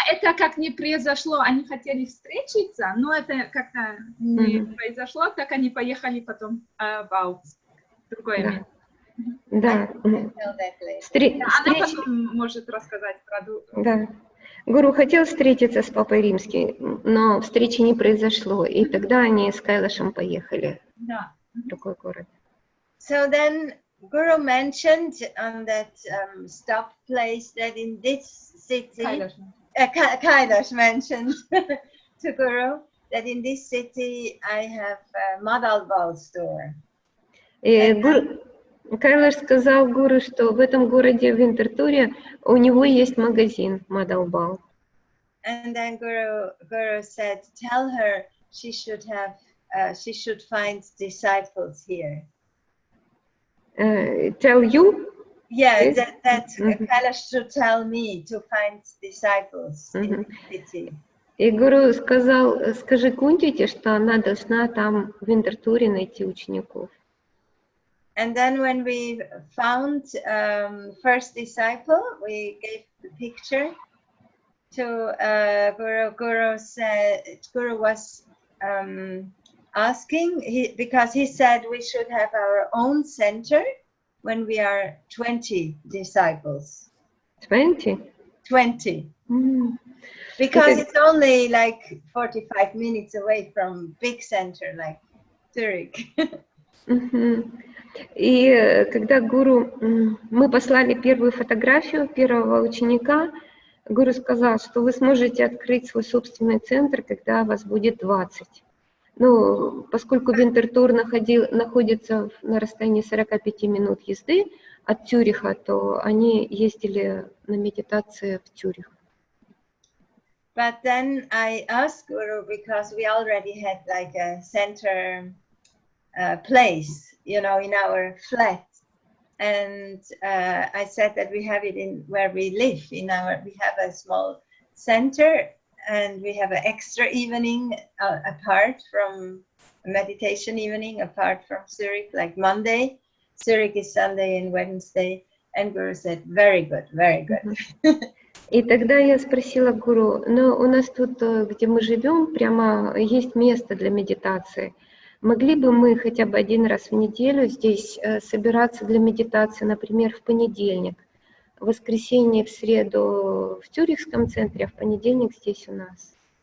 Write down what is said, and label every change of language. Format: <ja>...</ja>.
<ru>Это как не произошло, они хотели встретиться, но это как-то не произошло, так они поехали потом в Аугсбург, другое место. Да. Она потом может рассказать про... Да. Гуру хотел встретиться с Папой Римским, но встречи не произошло, и тогда они с Кайлашем поехали в другой город.</ru> <en>So then Guru mentioned on that stop place that in this city, Kailash mentioned to Guru that in this city I have a Madalbal store.</en> <ru>Кайлаш сказал Гуру, что в этом городе в Интертуре у него есть магазин Мадалбал.</ru> <en>And then Guru said, tell her she should find disciples here. Tell you? Yeah, yes? that Kailash should tell me to find disciples in the city.</en> <ru>И гуру сказал, скажи Гунтите, что она должна там в Винтертуре найти учеников.</ru> <en>And then when we found first disciple, we gave the picture to Guru. Guru was asking, because he said we should have our own center when we are 20 disciples. 20? 20. Mm. Because it's only like 45 minutes away from big center like Zurich.</en> <ru>И когда гуру, мы послали первую фотографию первого ученика, гуру сказал, что вы сможете открыть свой собственный центр, когда вас будет 20. Ну, поскольку Винтертур находится на расстоянии 45 минут езды от Цюриха, то они ездили на медитации в Цюрих.</ru> <en>But then I asked Guru, because we already had like a center place, you know, in our flat. And I said that we have it in where we live, we have a small center, and we have an extra evening apart from a meditation evening, apart from Zurich, like Monday. Zurich is Sunday and Wednesday. And Guru said, very good, very good.</en> <ru>И тогда я спросила гуру, ну, у нас тут, где мы живем, прямо есть место для медитации. Могли бы мы хотя бы один раз в неделю здесь собираться для медитации, например, в понедельник, в воскресенье, в среду в Цюрихском центре, а в понедельник здесь у нас?</ru>